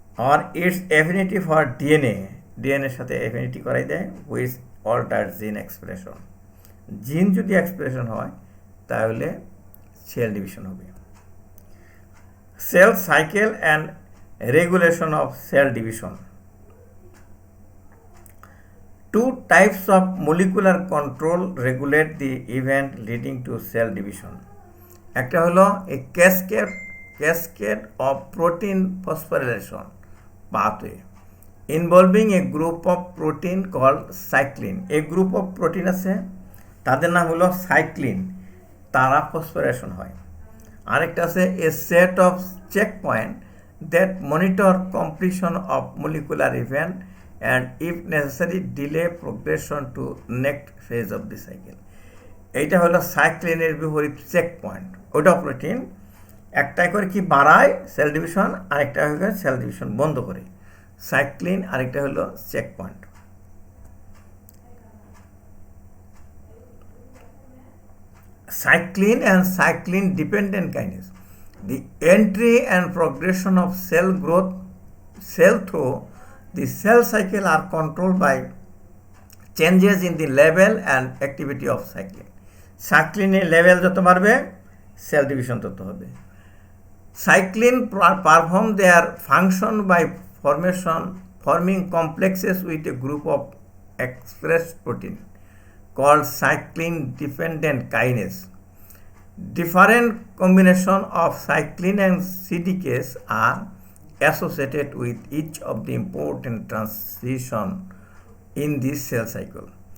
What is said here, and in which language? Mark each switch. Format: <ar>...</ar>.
<en>আর it's affinity for DNA,</en> <bn>ডিএনএর সাথে affinity করাই দেয়</bn> <en>Which alter gene expression.</en> <bn>জিন যদি এক্সপ্রেশন হয় তাহলে সেল ডিভিশন হবে।</bn> <en>Cell cycle and regulation of cell division. Two types of molecular control regulate the event leading to cell division.</en> <bn>একটা হলো</bn> <en>a cascade of protein phosphorylation pathway involving a group of protein called cyclin. A group of protein</en> <bn>আছে, তাদের নাম হলো cyclin, তারা phosphorylation হয়। আরেকটা আছে</bn> <en>A set of checkpoint that monitor completion of molecular event and if necessary delay progression to next phase of the cycle.</en> <bn>এইটা হলো সাইক্লিনের বিপরীত চেক পয়েন্ট। ওটা প্রোটিন একটাই করে কি বাড়ায় সেল ডিভিশন, আরেকটা হলো সেল ডিভিশন বন্ধ করে। সাইক্লিন আরেকটা হলো check point.</bn> <en>Cyclin and cyclin dependent kinase. The entry and progression of cell growth, cell through the cell cycle are controlled by changes in the level and activity of cyclin.</en> <bn>Cyclin এর level যত বাড়বে cell division তত হবে।</bn> <en>Cyclin perform their function by forming complexes with a group of express protein called cyclin dependent kinase. Different combination of cyclin and CDKs are associated with each of the important transition in this cell cycle.</en>